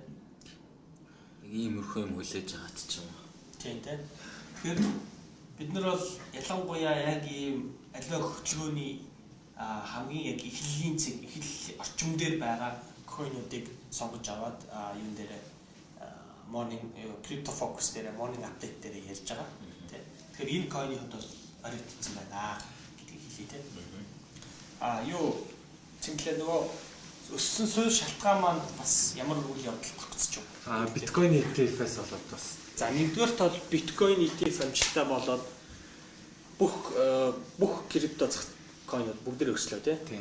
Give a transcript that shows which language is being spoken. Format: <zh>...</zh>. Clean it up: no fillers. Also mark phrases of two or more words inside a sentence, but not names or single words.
<mn>Иймэрхүү юм хүлээж аваад ч юм. Тийм тийм. Тэгэхээр бид нар бол ялангуяа яг ийм аливаа хөдөлгөөний хамгийн яг эхлэлийн зэг эхлэл орчим дээр байгаа coin-уудыг сонгож аваад юун дээр</mn> <en>morning crypto focus</en> <mn>дээр</mn> <en>morning update</en> <mn>дээр ярьж байгаа тийм. Тэгэхээр энэ coin-ийн хувьд бол оригдсон байна гэдгийг хэлье тийм. Юу цэнгэлээ нөгөө өссөн суурь шалтгаан маань бас ямар үйл явдал тогтсож байна. Биткойн ETF-ээс болоод бас. За нэгдүгээр тал биткойн ETF амжилттай болоод бүх крипто coin-ууд бүгдээ өслөө тий.</mn>